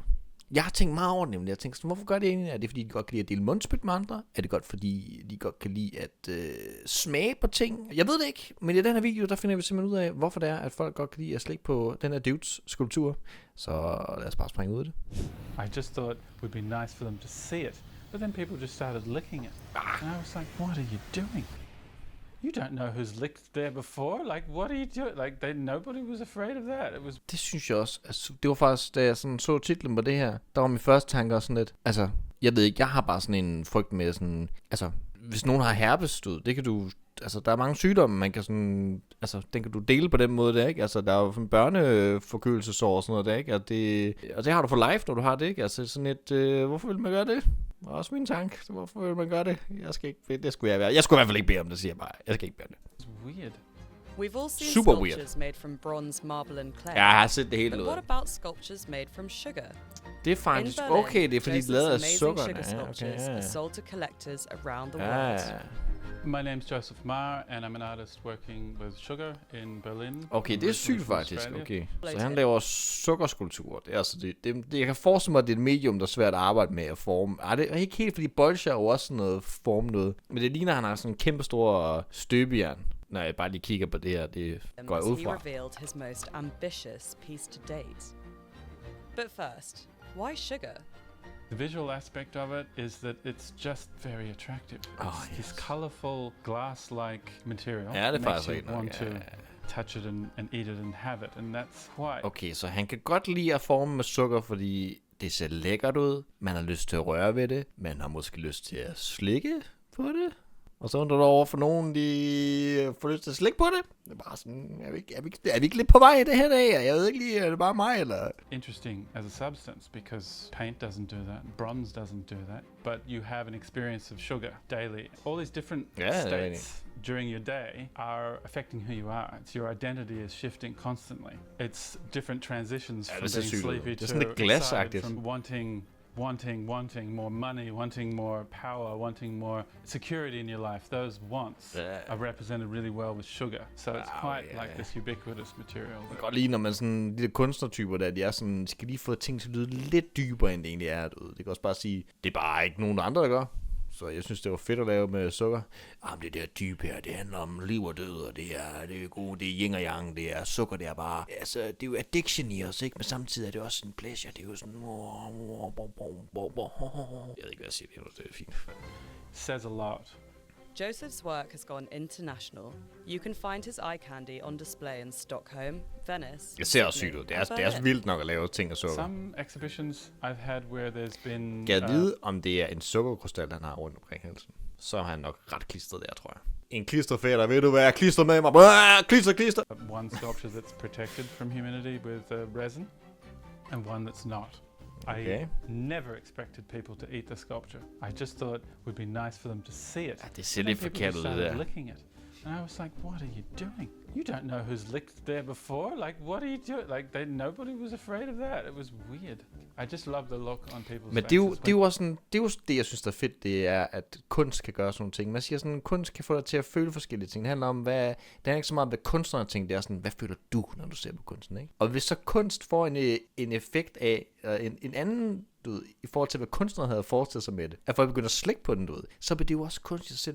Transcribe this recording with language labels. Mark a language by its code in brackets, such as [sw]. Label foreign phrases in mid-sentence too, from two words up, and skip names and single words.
[da] Jeg har tænkt meget over det, nemlig. Jeg tænkte, hvorfor gør det egentlig? Er det, fordi de godt kan lide at dele mundspyt med andre? Er det godt, fordi de godt kan lide at smage på ting? Jeg ved det ikke, men i den her video, der finder vi simpelthen ud af, hvorfor det er, at folk godt kan lide at slikke på den her dudes skulptur. Så lad os bare springe ud af det. [en] I just thought it would be nice for them to see it, but then people just started licking it. And I was like, what are you doing? You don't know who's licked there before. Like, what are you doing? Like, nobody was afraid of that. It was. [da] Det synes jeg også. Altså, det var faktisk, da jeg sådan så titlen på det her, der var min første tanke også sådan lidt. Altså, jeg ved ikke, jeg har bare sådan en frygt med sådan. Altså, hvis nogen har herpesstød, det kan du. Altså, der er mange sygdomme, man kan sådan. Altså, den kan du dele på den måde, der, ikke? Altså, der er jo sådan børneforkølelsesår og sådan noget, der, ikke? Og det har du [en] for life, [da] når du har det, ikke? Altså, sådan et. Hvorfor vil man gøre det? Det var også min tanke. Hvorfor vil man gøre det? Jeg skal ikke. Det skulle jeg være. Jeg skulle i hvert fald ikke bede om det, siger jeg bare. Jeg skal ikke bede om det. [en] It's weird. We've all seen Super sculptures weird. made from bronze, marble and clay. [da] Jeg har set det hele [en] But [da] ud. [en] what about sculptures made from sugar? [da] Det er faktisk [en] In Berlin, [da] okay, det er fordi de [en] Joseph's [da] lavet af [en] amazing [da] sukker. [en] sugar [da] Ja, okay, [en] sculptures [da] ja. [en] are sold to collectors around the [da] Ja. [en] world. My name's Joseph Marr, and I'm an artist working with sugar in Berlin. [da] Okay, det er sygt [en] From [da] faktisk. [en] Australia. [da] Okay. Så han laver sukkerskulpturer. Det er altså jeg kan forestille mig, at det er et medium, der er svært at arbejde med at forme. Det er ikke helt, fordi bolcher er jo også sådan noget form noget. Men det ligner, at han har sådan en kæmpe stor støbejern. Når jeg bare lige kigger på det her, det går jeg ud [en] He [da] fra. [en] revealed his most ambitious piece to date. But first, why sugar? The visual aspect of it is that it's just very attractive. It's this yes. colorful glass-like material. [da] Ja, det er [en] makes [da] faktisk [en] you [da] rigtigt nok, [en] want to [da] ja. [en] touch it and eat it and have it, and that's why. [da] Okay, så han kan godt lide at forme med sukker, fordi det ser lækkert ud. Man har lyst til at røre ved det. Man har måske lyst til at slikke på det. Og så undrer du over for nogen, de får lyst til at slikke på det. Det er bare sådan, er vi ikke lidt på vej i det her dag? Jeg ved ikke lige, er det bare mig, eller? [en] Interesting as a substance because paint doesn't do that, bronze doesn't do that, but you have an experience of sugar daily. All these different states during your day are affecting who you are. It's your identity is shifting constantly. It's different transitions from being sleepy to excited, from wanting more money, wanting more power, wanting more security in your life. Those wants are represented really well with sugar. So it's quite like this ubiquitous material. [da] Jeg kan godt lide, når man sådan, de der kunstnertyper der, de er sådan, de skal lige få ting til at lyde lidt dybere, end det egentlig er. Det kan også bare sige, det er bare ikke nogen andre, der gør. Så jeg synes, det var fedt at lave med sukker. Jamen, det der dybe her, det handler om liv og død, og det er gode, det er yin og yang, det er sukker, det er bare, altså, det er jo addiction i os, ikke? Men samtidig er det også en pleasure, det er jo sådan, jeg ved ikke, hvad jeg siger, det er fint. [en] Says a lot. Joseph's work has gone international. You can find his eye candy on display in Stockholm, Venice. [da] Det ser også sygt ud. Det er også vildt nok at lave ting af sukker. [en] Some exhibitions I've had where there's been. [da] Kan jeg vide, om det er en sukkerkrystal, han har rundt omkring halsen? Så er han nok ret klistret der, tror jeg. En klisterfætter, ved du hvad? Jeg klistrer med mig. Klister. [en] One sculpture that's protected from humidity with resin, and one that's not. [da] Okay. [en] I never expected people to eat the sculpture. I just thought it would be nice for them to see it. [da] Ja, det ser lidt forkert ud, det der. [en] Licking it. And I was like, what are you doing? You don't know who's licked there before. Like, what are you doing? Like, nobody was afraid of that. It was weird. I just love the look on people's [da] Men [en] faces. [da] det er jo også sådan, det er jo det, jeg synes, der er fedt, det er, at kunst kan gøre sådan nogle ting. Man siger sådan, kunst kan få dig til at føle forskellige ting. Det handler om, det er ikke så meget, hvad kunstnerne tænker, det er sådan, hvad føler du, når du ser på kunsten, ikke? Og hvis så kunst får en effekt af, en anden, du ved, i forhold til, hvad kunstnerne havde forestillet sig med det, at folk begynder at slikke på den, du ved, så bliver det jo også kunst i sig selv.